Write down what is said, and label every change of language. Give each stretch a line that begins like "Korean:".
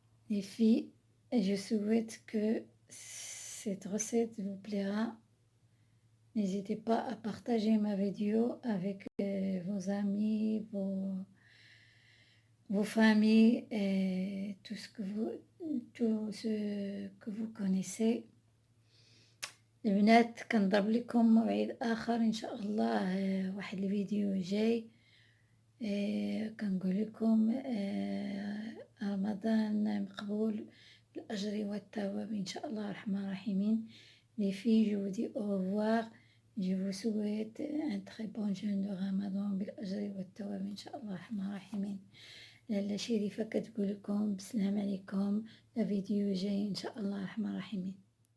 French: Les filles, je souhaite que cette recette vous plaira. N'hésitez pas à partager ma vidéo avec vos amis, vos familles et tout ce que vous connaissez.
Arabic: البنات كنضرب لكم موعد آخر إن شاء الله، واحد الفيديو جاي. كنقول لكم رمضان مقبول بالأجر والثواب إن شاء الله الرحمن الرحيم.
French: Les filles, je vous dis au revoir. Je vous souhaite un très bon jeûne de Ramadan
Arabic: بالأجر والثواب إن شاء الله الرحمن الرحيم. لاله شريفة كتقول لكم بسلام عليكم، الفيديو جاي إن شاء الله الرحمن الرحيم.